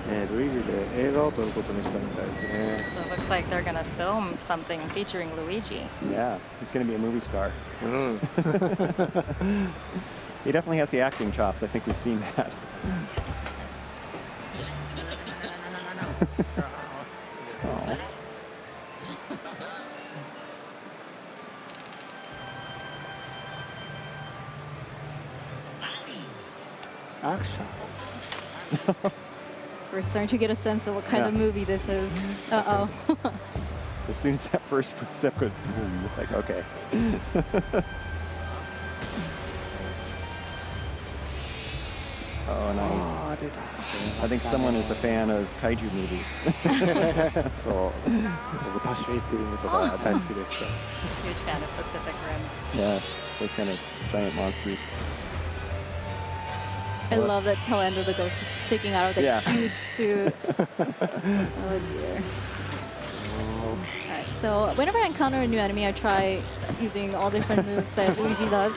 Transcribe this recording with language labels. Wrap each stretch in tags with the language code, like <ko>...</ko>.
<ja>Luigi で映画を撮ることにしたみたいですね</ja> <en>So it looks like they're gonna film something featuring Luigi. Yeah, he's going to be a movie star.</en> <ja>うん</ja> <en>He definitely has the acting chops. I think we've seen that. Oh.</en> <ja>アクション</ja> <en>We're we're starting to get a sense of what kind of Yeah. movie this is. Uh-oh. As soon as that first footstep goes boom, like, okay. Oh, nice.</en> <ja>あー出た</ja> <en>I think someone is a fan of kaiju movies.</en> <ja>そう僕パシフィックリムとか大好きでした</ja> <en>Huge fan of Pacific Rim. Yeah, those kind of giant monsters. I Well, love that tail end of the ghost just sticking out of the Yeah. huge suit. Oh dear. Alright, so whenever I encounter a new enemy, I try using all different moves that Luigi does.</en>